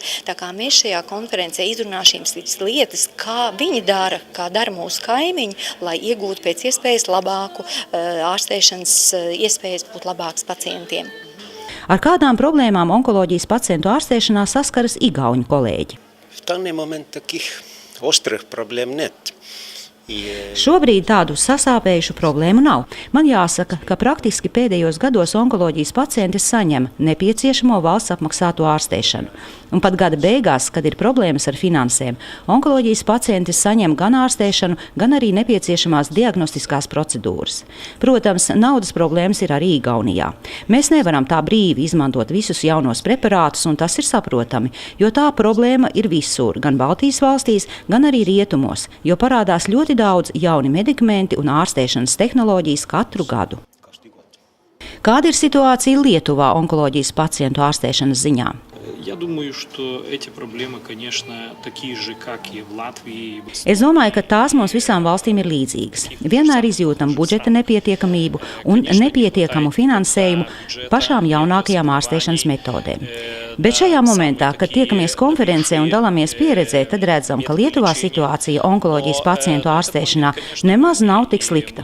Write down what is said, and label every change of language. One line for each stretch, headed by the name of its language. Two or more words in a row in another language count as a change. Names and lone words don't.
Latvian: Tā kā mēs šajā konferencē izrunāsim lietas, kā viņi dara, kā dara mūsu kaimiņi, lai iegūtu pēc iespējas labāku ārstēšanas iespējas būt labāks pacientiem. Ar kādām problēmām onkoloģijas pacientu ārstēšanā saskaras igauņu kolēģi?
Russian: В данный момент таких острых проблем нет.
Latvian: Šobrīd tādu sasāpējušu problēmu nav. Man jāsaka, ka praktiski pēdējos gados onkoloģijas pacienti saņem nepieciešamo valsts apmaksāto ārstēšanu. Un pat gada beigās, kad ir problēmas ar finansēm, onkoloģijas pacienti saņem gan ārstēšanu, gan arī nepieciešamās diagnostiskās procedūras. Protams, naudas problēmas ir arī Igaunijā. Mēs nevaram tā brīvi izmantot visus jaunos preparātus, un tas ir saprotami, jo tā problēma ir visur, gan Baltijas valstīs, gan arī rietumos, jo parādās ļoti daudz jauni medikamenti un ārstēšanas tehnoloģijas katru gadu. Kāda ir situācija Lietuvā onkoloģijas pacientu ārstēšanas ziņā?
Russian: Я думаю, что эти проблемы, конечно, такие же, как и в Латвии.
Latvian: Es domāju, ka tās mums visām valstīm ir līdzīgas. Vienmēr izjūtam budžeta nepietiekamību un nepietiekamu finansējumu pašām jaunākajām ārstēšanas metodēm. Bet šajā momentā, kad tiekamies konferencē un dalāmies pieredzē, tad redzam, ka Lietuvā situācija onkoloģijas pacientu ārstēšanā nemaz nav tik slikta.